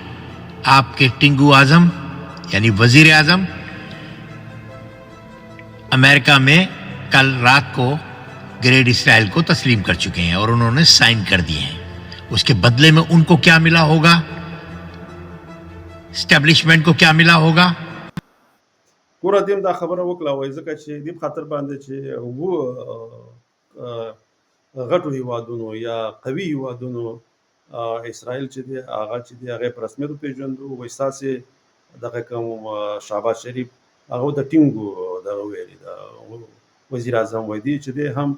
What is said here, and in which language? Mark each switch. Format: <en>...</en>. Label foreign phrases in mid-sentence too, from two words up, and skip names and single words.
<ur>آپ کے ٹنگو اعظم یعنی وزیر اعظم امریکہ میں کل رات کو گریٹ اسرائیل کو تسلیم کر چکے ہیں اور انہوں نے سائن کر دیے ہیں. اس کے بدلے میں ان کو کیا ملا ہوگا، اسٹیبلشمنٹ کو کیا ملا ہوگا?</ur> <ps>ګوره دیم دا خبره وکړه وای ځکه چې دې خاطر باندې چې غټو هیوادونو یا قوي هیوادونو اسرائیل چې دی هغه چې دی هغه په رسمیت پیژندو وای ساسې دغه کوم شهباز شریف هغه د ټینګو دا ویلي دا وزیر اعظم وای دی چې دی هم</ps>